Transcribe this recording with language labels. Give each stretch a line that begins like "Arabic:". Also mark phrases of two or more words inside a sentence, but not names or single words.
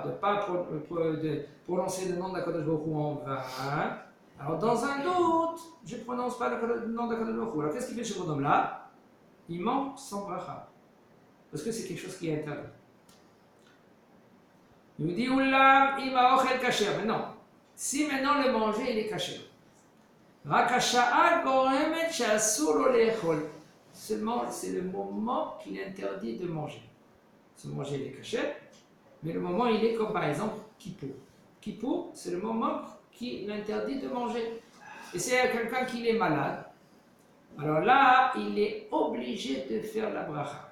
French: De ne pas prononcer le nom d'
Hebrew: Akadosh Baruch Hu
French: en vain. Alors dans un doute, je ne prononce pas le nom d'
Hebrew: Akadosh Baruch Hu.
French: Alors qu'est-ce qu'il fait ce bonhomme-là? Il mange sans bracha. Parce que c'est quelque chose qui est interdit.
Hebrew: Il nous dit Oulam ima ochel kasher.
French: Mais non. Si maintenant le manger il est kasher.
Hebrew: Rakasha'a goremet she'asur lo le'echol.
French: Seulement, c'est le moment qu'il est interdit de manger. Ce manger il est kasher, mais le moment il est comme par exemple Kippour. Kippour, c'est le moment qu'il interdit de manger. Et c'est quelqu'un qui est malade. Alors là, il est obligé de faire la bracha.